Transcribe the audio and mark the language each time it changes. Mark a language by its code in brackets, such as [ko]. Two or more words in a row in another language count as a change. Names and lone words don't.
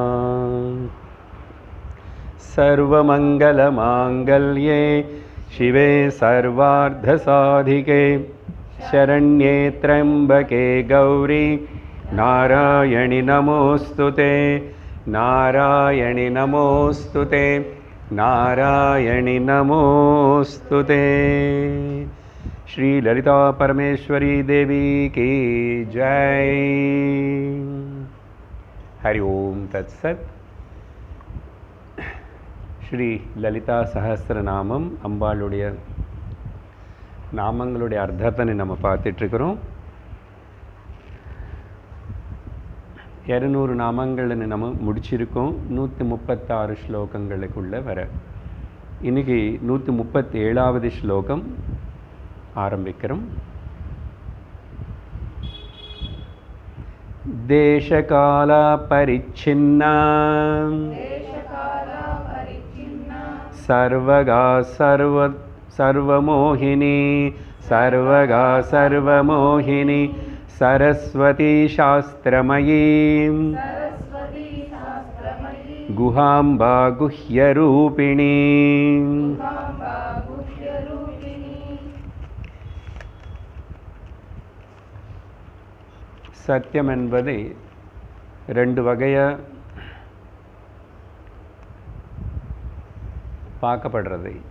[sa] सर्वमंगलमांगल्ये शिवे सर्वार्धसाधिके शरण्ये त्र्यंबके गौरी नारायणि नमोस्तुते नारायणि नमोस्तुते नारायणि नमोस्तुते। [hi] श्री ललिता परमेश्वरी देवी की जय। [sa] हरि ओम तत्सत्। [ta] ஸ்ரீ லலிதா சஹஸ்ரநாமம் அம்பாளுடைய நாமங்களுடைய அர்த்தத்தை நம்ம பார்த்துட்ருக்குறோம். 200 நாமங்களை நம்ம முடிச்சிருக்கோம். 136 ஸ்லோகங்களுக்குள்ளே வர இன்றைக்கி 137வது ஸ்லோகம் ஆரம்பிக்கிறோம். [sa] देशकाल परिच्छिन्ना सर्वगा सर्वमोहिनी सर्वगा सर्वमोहिनी सरस्वती शास्त्रमयी गुहाम्बा गुह्यरूपिणी। [ta] சத்தியம் என்பது ரெண்டு வகையா பார்க்கப்படுறது.